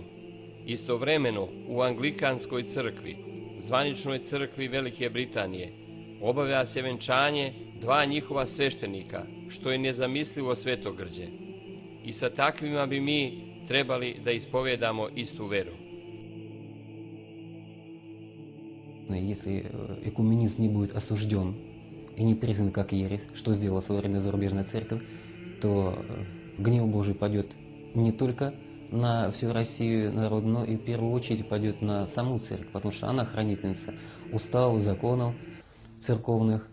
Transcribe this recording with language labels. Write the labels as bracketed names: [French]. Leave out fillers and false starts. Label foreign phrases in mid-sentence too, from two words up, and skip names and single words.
[Serbian] Istovremeno u Anglikanskoj crkvi, zvaničnoj crkvi Velike Britanije, obavlja se venčanje dva njihova sveštenika, što je nezamislivo svetogrđe. I sa takvima bi mi trebali da ispovedamo istu veru. [Russian] Если экуменизм не будет осужден и не признан как ересь, что сделала в свое время зарубежная церковь, то гнев Божий падет не только на всю Россию народ, но и в первую очередь падет на саму церковь, потому что она хранительница уставов, законов церковных.